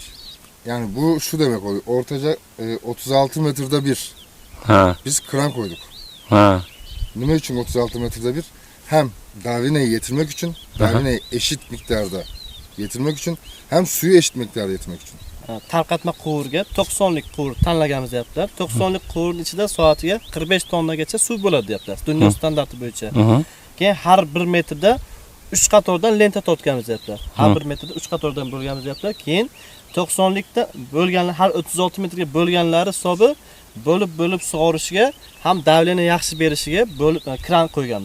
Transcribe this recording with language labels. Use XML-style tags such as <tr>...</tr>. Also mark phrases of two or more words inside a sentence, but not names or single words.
<tr>Yani bu şu demek oluyor. Ortaca 36 metrede bir. Biz kran koyduk. Ne için 36 metrede bir? Hem davineyi getirmek için, davineyi eşit miktarda getirmek için, hem suyu eşit miktarda getirmek için.</tr> <uz>Tarqatma quvurga 90'lik quvur tanlaganmiz deyaptilar. 90'lik quvurning ichida soatiga 45 tonnagacha suv bo'ladi deyaptilar. Dunyo standarti bo'yicha. Keyin har 1 metrda 3 qatordan lenta tortganmiz deyaptilar. Har 1 metrda 3 qatordan bo'lganmiz deyaptilar. Keyin 90'likda bo'lganlar har 36 metrga bo'lganlari hisobi bo'lib sug'orishiga ham davleni yaxshi berishiga bo'lib kran qo'yganmiz.</uz>